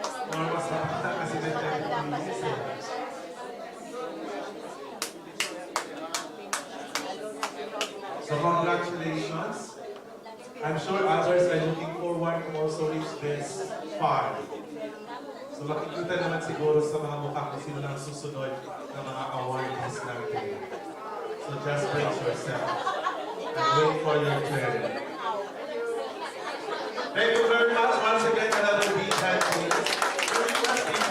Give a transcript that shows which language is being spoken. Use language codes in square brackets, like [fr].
[tl] Or mas nakita kasi na Philippines. [en] So congratulations. I'm sure others are looking forward to also reach this far. [tl] So makikita naman siguro sa mga mukha kung sino lang susunod ng mga awardees natin. [en] So just brace yourself and wait for your turn. Thank you very much. Once again, another big hand, please.